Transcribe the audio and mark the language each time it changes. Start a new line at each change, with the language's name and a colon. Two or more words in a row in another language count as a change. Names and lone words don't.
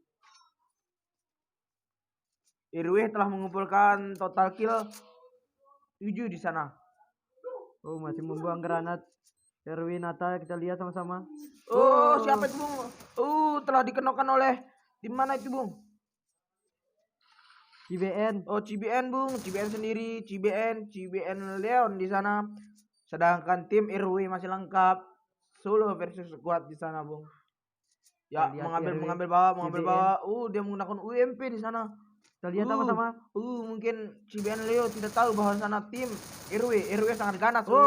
Indonesian: RW telah mengumpulkan total kill 7 di sana. Masih membuang granat. RW Nata, kita lihat sama-sama. Siapa itu, Bung? Telah dikenakan oleh tim mana itu, Bung? CBN. CBN, Bung. CBN sendiri, CBN Leon di sana. Sedangkan tim RW masih lengkap. Solo versus squad di sana, Bung. Ya, mengambil bawah. Dia menggunakan UMP di sana. Kita lihat sama-sama. Mungkin CBN Leo tidak tahu bahwa sana tim RW sangat ganas.